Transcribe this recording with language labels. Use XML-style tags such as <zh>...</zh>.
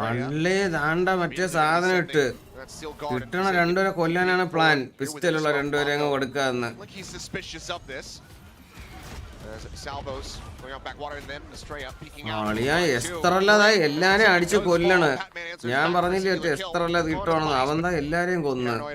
<ml>അല്ലേ ദാണ്ട മറ്റേ സാധനം ഇട്ട് കിട്ടണ രണ്ടുപേരെ കൊല്ലാനാണ് പ്ലാൻ. പിസ്റ്റലുള്ള രണ്ടുപേരെ അങ്ങ് കൊടുക്കാന്ന്.</ml> <en>He's suspicious of this. Salvos going out backwater and then Stray up peeking out.</en> <ml>ആളിയാ എസ്ത്രല്ലതായി എല്ലാരെയും അടിച്ച് കൊല്ലണ്. ഞാൻ പറഞ്ഞില്ലേ എസ്ത്രല്ല കിട്ടണമെന്ന്. അവന്താ എല്ലാരെയും കൊന്ന്.</ml>